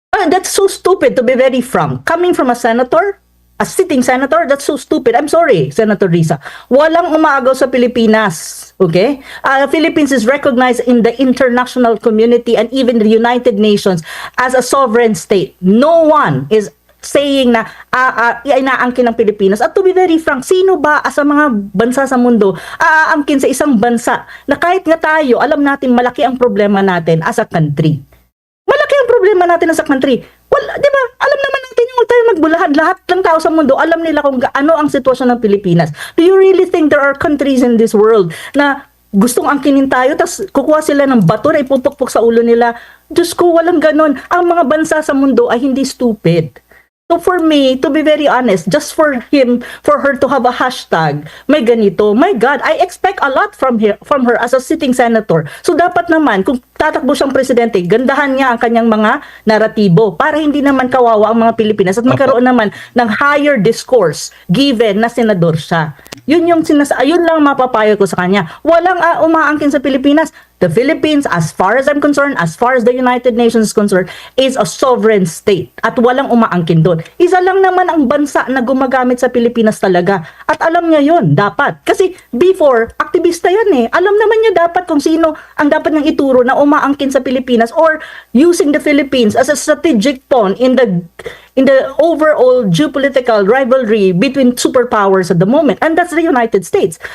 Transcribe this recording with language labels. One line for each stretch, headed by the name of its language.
English: That's so stupid, to be very frank. Coming from a senator, a sitting senator, that's so stupid. I'm sorry,
Filipino: Senator Risa. Walang umaagaw sa Pilipinas. Okay?
English: Philippines is recognized in the international community and even the United Nations as a sovereign state. No one is saying
Filipino: na inaangkin ng Pilipinas. At
English: to be very frank,
Filipino: sino ba sa mga bansa sa mundo aangkin sa isang bansa na kahit nga tayo, alam natin malaki ang problema natin
English: as a country.
Filipino: Malaki ang problema natin
English: as a country.
Filipino: Well, di ba? Alam naman natin yung tayo magbulahan. Lahat ng tao sa mundo, alam nila kung ano ang sitwasyon ng Pilipinas.
English: Do you really think there are countries in this world
Filipino: na gustong angkinin tayo, tas kukuha sila ng bato na ipupukpok sa ulo nila? Diyos ko, walang ganon. Ang mga bansa sa mundo ay hindi stupid.
English: So for me, to be very honest, just for her to have a hashtag,
Filipino: may ganito,
English: my God, I expect a lot from her as a sitting senator.
Filipino: So dapat naman, kung tatakbo siyang presidente, gandahan niya ang kanyang mga naratibo para hindi naman kawawa ang mga Pilipinas at magkaroon naman ng
English: higher discourse given
Filipino: na senador siya. Yun yun lang mapapayo ko sa kanya. Walang umaangkin sa Pilipinas.
English: The Philippines, as far as I'm concerned, as far as the United Nations is concerned, is a sovereign state
Filipino: at walang umaangkin doon. Isa lang naman ang bansa na gumagamit sa Pilipinas talaga. At alam niya yun, dapat. Kasi before, aktivista yan eh. Alam naman niya dapat kung sino ang dapat niyang ituro na umaangkin sa Pilipinas
English: or using the Philippines as a strategic pawn in the overall geopolitical rivalry between superpowers at the moment, and that's the United States.